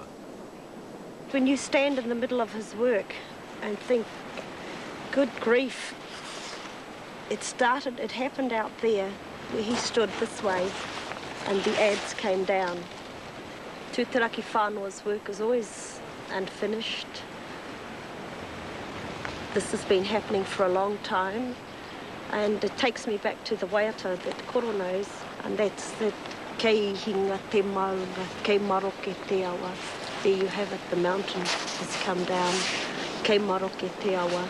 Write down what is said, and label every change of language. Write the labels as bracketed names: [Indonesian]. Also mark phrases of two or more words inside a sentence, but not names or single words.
[English] When you stand in the middle of his work and think, good grief, it happened out there where he stood this way and the adze came down. Tuturaki Whanua's work is always unfinished. This has been happening for a long time, and it takes me back to the waiata that Koro knows, and that's the [Māori] kei hinga te maunga, kei maroke te awa. [English] There you have it, the mountain has come down, [Māori] kei maroke te awa.